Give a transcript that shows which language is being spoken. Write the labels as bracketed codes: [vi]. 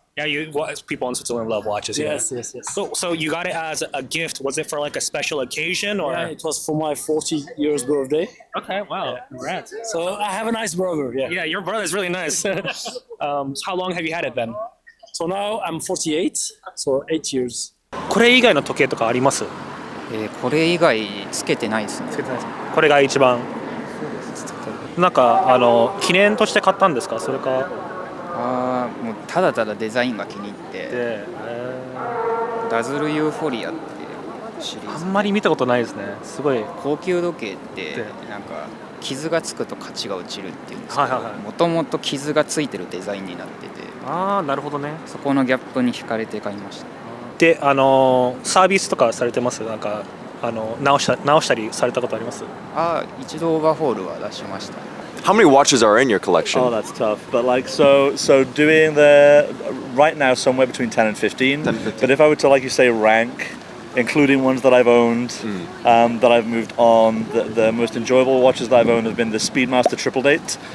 [en] Yeah, people in Switzerland love watches. Yes. So you got it as a gift. Was it for like a special occasion or? Yeah, it was for my 40 years birthday. Okay, wow, congrats. So I have a nice brother. Yeah, your brother's really nice. How long have you had it then? So now I'm 48, so 8 years. [ja] これ以外の時計とかあります？これ以外つけてないですね。これが一番。なんか記念として買ったんですか？それか。もうただただデザインが気に入って。ダズルユーフォリアっていうシリーズ。あんまり見たことないですね。すごい。高級時計ってなんか傷がつくと価値が落ちるっていうんですけど、もともと傷がついてるデザインになってて。ああ、なるほどね。そこのギャップに惹かれて買いました。で、サービスとかされてます？なんか直したりされたことあります？一度オーバーホールは出しました。 [en] How many watches are in your collection? Oh, that's tough. But like, so doing right now somewhere between 10 and 15. 10 and 15. But if I were to, like you say, rank, including ones that I've owned, that I've moved on. The most enjoyable watches that I've owned have been the Speedmaster Triple Date.